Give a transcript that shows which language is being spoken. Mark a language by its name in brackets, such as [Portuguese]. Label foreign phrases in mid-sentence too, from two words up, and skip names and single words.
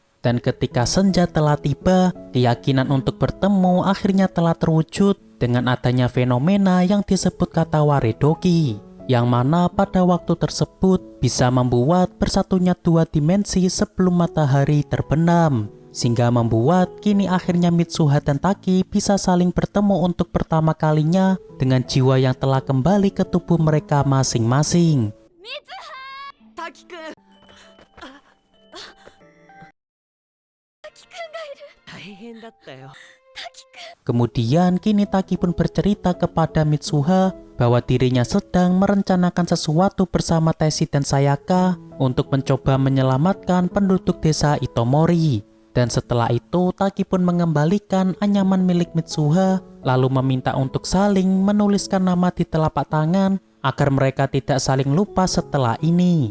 [Indonesian] Dan ketika senja telah tiba, keyakinan untuk bertemu akhirnya telah terwujud dengan adanya fenomena yang disebut kata Waredoki, yang mana pada waktu tersebut bisa membuat bersatunya 2 dimensi sebelum matahari terbenam, sehingga membuat kini akhirnya Mitsuha dan Taki bisa saling bertemu untuk pertama kalinya dengan jiwa yang telah kembali ke tubuh mereka masing-masing. [Japanese] 滝くん滝くんがいる大変だったよ [Indonesian] Kemudian kini Taki pun bercerita kepada Mitsuha bahwa dirinya sedang merencanakan sesuatu bersama Teshi dan Sayaka untuk mencoba menyelamatkan penduduk desa Itomori. Dan setelah itu Taki pun mengembalikan anyaman milik Mitsuha lalu meminta untuk saling menuliskan nama di telapak tangan agar mereka tidak saling lupa setelah ini.